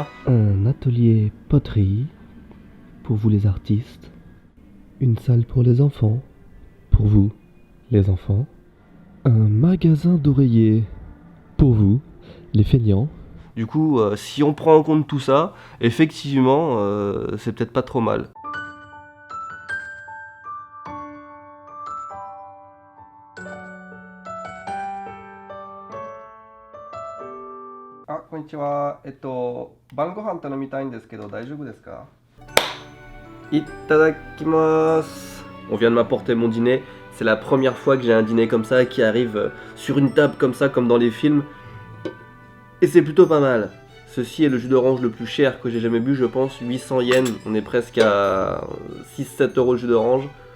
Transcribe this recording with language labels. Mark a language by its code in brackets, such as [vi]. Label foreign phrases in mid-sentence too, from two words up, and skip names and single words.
[fr] Un atelier poterie, pour vous les artistes. Une salle pour les enfants, pour vous les enfants. Un magasin d'oreillers, pour vous les feignants. Du coup, si on prend en compte tout ça, effectivement, c'est peut-être pas trop mal. [ja] Ah, konnichiwa. 晩ご飯頼みたいんですけど、大丈夫ですか? Itadakimasu. [fr] On vient de m'apporter mon dîner. C'est la première fois que j'ai un dîner comme ça qui arrive sur une table comme ça, comme dans les films. Et c'est plutôt pas mal. Ceci est le jus d'orange le plus cher que j'ai jamais bu, je pense, 800 yens. On est presque à 6-7 € le jus d'orange.